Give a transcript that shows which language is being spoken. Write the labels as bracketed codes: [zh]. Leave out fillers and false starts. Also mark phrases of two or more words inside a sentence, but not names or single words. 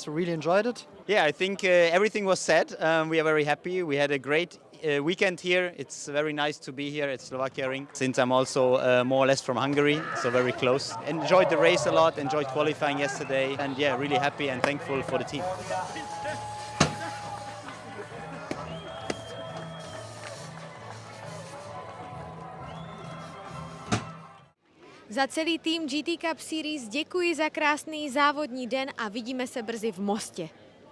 [en] We really enjoyed it. Yeah, I think everything was said. We are very happy. We had a great weekend here. It's very nice to be here at Slovakia Ring, since I'm also more or less from Hungary, so very close. Enjoyed the race a lot, enjoyed qualifying yesterday, and yeah, really happy and thankful for the team. [cs] Za celý tým GT Cup Series děkuji za krásný závodní den a vidíme se brzy v Mostě.